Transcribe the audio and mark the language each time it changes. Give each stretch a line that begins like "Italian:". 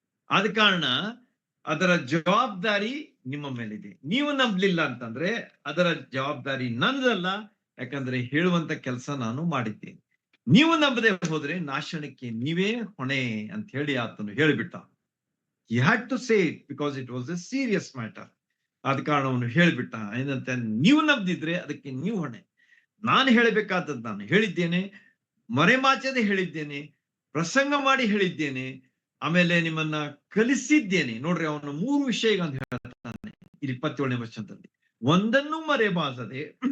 Kannada: ಆದ ಕಾರಣ ಅದರ ಜವಾಬ್ದಾರಿ ನಿಮ್ಮ ಮೇಲಿದೆ. ನೀವು ನಂಬಲಿಲ್ಲ ಅಂತಂದ್ರೆ ಅದರ ಜವಾಬ್ದಾರಿ ನನ್ನದಲ್ಲ. ಯಾಕಂದ್ರೆ ಹೇಳುವಂತ ಕೆಲಸ ನಾನು ಮಾಡಿದ್ದೇನೆ. ನೀವು ನಂಬದೆ ಹೋದ್ರೆ ನಾಶನಕ್ಕೆ ನೀವೇ ಹೊಣೆ ಅಂತ ಹೇಳಿ ಆತನು ಹೇಳಿಬಿಟ್ಟ.
English: He had to say it because it was a serious matter.
Kannada: ಆದ ಕಾರಣ ಅವನು ಹೇಳಿಬಿಟ್ಟ. ಏನಂತ, ನೀವು ನಂಬದಿದ್ರೆ ಅದಕ್ಕೆ ನೀವು ಹೊಣೆ. ನಾನು ಹೇಳಬೇಕಾದದ್ದು ನಾನು ಹೇಳಿದ್ದೇನೆ, ಮರೆಮಾಚದೆ ಹೇಳಿದ್ದೇನೆ, ಪ್ರಸಂಗ ಮಾಡಿ ಹೇಳಿದ್ದೇನೆ, ಆಮೇಲೆ ನಿಮ್ಮನ್ನ ಕಲಿಸಿದ್ದೇನೆ. ನೋಡ್ರಿ, ಅವನು 3 ವಿಷಯಗಳನ್ನು ಹೇಳ್ತಾನೆ 27ನೇ ವಚನದಲ್ಲಿ. ಒಂದನ್ನು ಮರೆಮಾಚದೆ